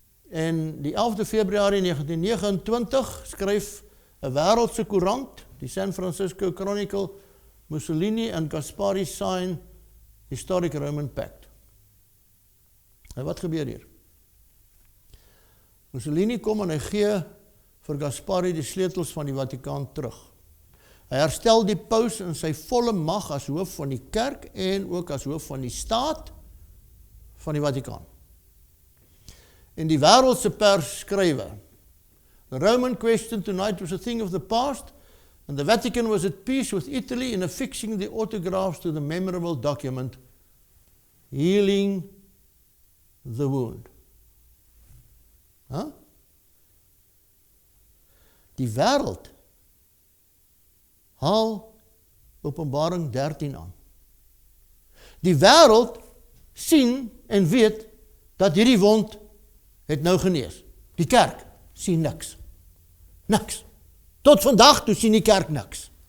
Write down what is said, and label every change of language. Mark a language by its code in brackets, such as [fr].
[af] En die 11de Februarie 1929 skryf 'n wêreldse koerant, die San Francisco Chronicle, Mussolini en Gaspari [en] sign Historic Roman Pact. [af] En wat gebeur hier? Mussolini kom en hy gee vir Gaspari die sleutels van die Vatikaan terug. Hy herstel die paus in sy volle mag as hoof van die kerk en ook as hoof van die staat van die Vatikaan. En die wêreldse pers skrywe, [en] "The Roman question tonight was a thing of the past, and the Vatican was at peace with Italy in affixing the autographs to the memorable document, healing the wound." [af] Die wêreld haal Openbaring 13 aan. Die wêreld sien en weet dat hierdie wond het nou genees. Die kerk sien niks. Niks. Tot vandag toe sien die kerk niks.